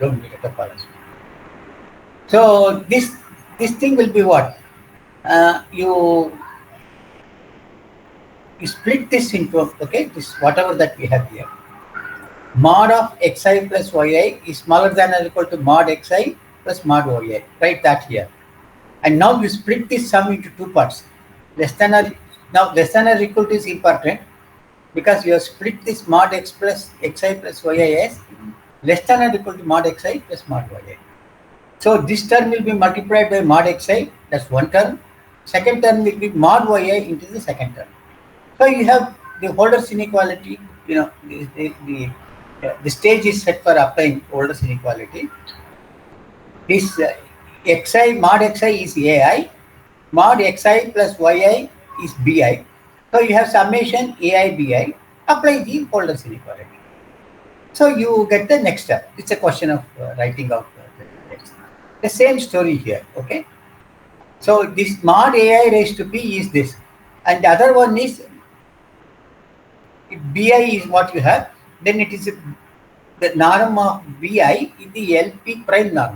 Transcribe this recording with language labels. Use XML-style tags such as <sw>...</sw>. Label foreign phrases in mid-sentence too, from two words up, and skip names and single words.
<en>So this thing will be what? You split this into, okay, this whatever that we have here. Mod of xi plus yi is smaller than or equal to mod xi plus mod yi. Write that here. And now you split this sum into two parts. Less than or equal to is important because you have split this mod x plus xi plus yi as less than or equal to mod xi plus mod yi. So this term will be multiplied by mod xi, that's one term. Second term will be mod yi into the second term. So you have the Holder's inequality, the stage is set for applying Holder's inequality. This xi, mod xi is ai, mod xi plus yi is bi. So you have summation ai bi, apply the Holder's inequality. So you get the next step. It's a question of writing out the text. The same story here, okay? So this mod ai raised to p is this, and the other one is, if bi is what you have, then it is the norm of bi in the LP prime norm.</en>